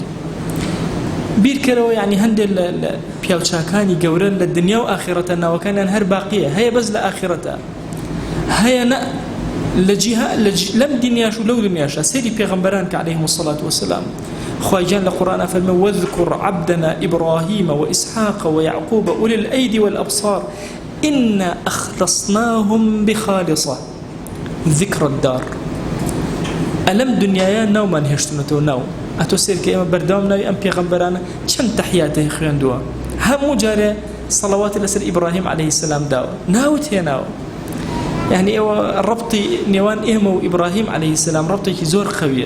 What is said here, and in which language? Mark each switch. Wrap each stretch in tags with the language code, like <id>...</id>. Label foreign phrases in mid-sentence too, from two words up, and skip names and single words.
<ckb>بیرکەرەوە یعنی هەندێک لە پیاوچاکانی گەورە لە دنیا و ئاخرەتە ناوەکانیان هەر باقیە، هەیە بەس لە ئاخرەتە، هەیە لە لەم دنیاش و لەو دنیاشە. سەیری پێغەمبەران کە</ckb> <ar>عەلەیهیمو الصەلاة وەسەلام</ar> <ckb>خوای گیان لە قورئان فەرمێ</ckb> <ar>وەذکر عەبدەنا ئیبراهیم وإسحاق ويعقوب أولي الأيدي والأبصار إنا أخلصناهم بخالصة ذكر الدار.</ar> <ckb>ئەلەم دنیایە ناومان هێشتونەتەوە ناو ئەتۆ سێرکە ئێمە بەردەوام ناوی ئەم پێغەمبەرانە چەند تەحیاتێ خوێندووە، هەموو جارێ سەڵەواتی لەسەر ئیبراهیم</ckb> <ar>عەلەیهی سەلام</ar> <ckb>داوە، ناوت هێناوە. یعنی ئێوە ڕەبتی نێوان ئێمە و ئیبراهیم</ckb> <ar>عەلەیهی سەلام</ar> <ckb>ڕەبتێکی زۆر قەویە.</ckb>